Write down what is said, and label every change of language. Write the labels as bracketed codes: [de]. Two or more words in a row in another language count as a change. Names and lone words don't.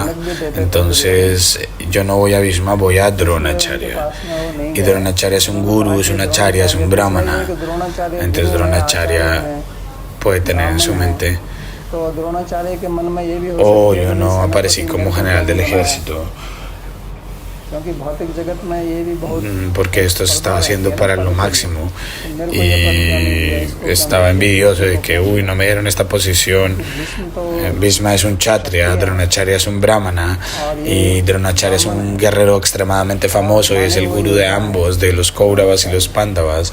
[es] Entonces yo no voy a Bhishma, voy a Dronacharya. Y Dronacharya es un guru, es un acharya, es un brahmana. Entonces Dronacharya puede tener en su mente, oh, yo no aparecí como general del ejército, [hi] क्योंकि भौतिक जगत में ये भी बहुत [es] porque esto se estaba haciendo para lo máximo y estaba envidioso de que, uy, no me dieron esta posición. Bhishma es un kshatriya, Dronacharya es un brahmana y Dronacharya es un guerrero extremadamente famoso y es el gurú de ambos, de los Kauravas y los Pándavas.